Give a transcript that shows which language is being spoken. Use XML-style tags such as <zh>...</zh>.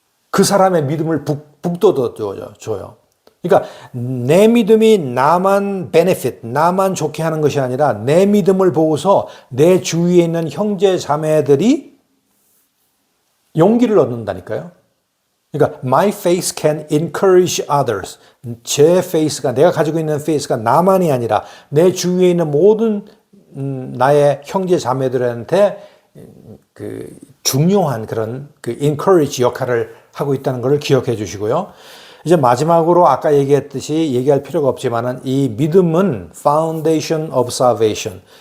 <ko>그 사람의 믿음을 북돋워줘요. 그러니까 내 믿음이 나만 나만 좋게 하는 것이 아니라 내 믿음을 보고서 내 주위에 있는 형제 자매들이 용기를 얻는다니까요. 그러니까</ko> <en>my faith can encourage others.</en> <ko>제 faith가, 내가 가지고 있는 faith가 나만이 아니라 내 주위에 있는 모든 나의 형제 자매들한테 그 중요한 그런 그 encourage 역할을 하고 있다는 것을 기억해 주시고요. 이제 마지막으로 아까 얘기했듯이 얘기할 필요가 없지만은 이 믿음은</ko> <en>foundation of salvation.</en>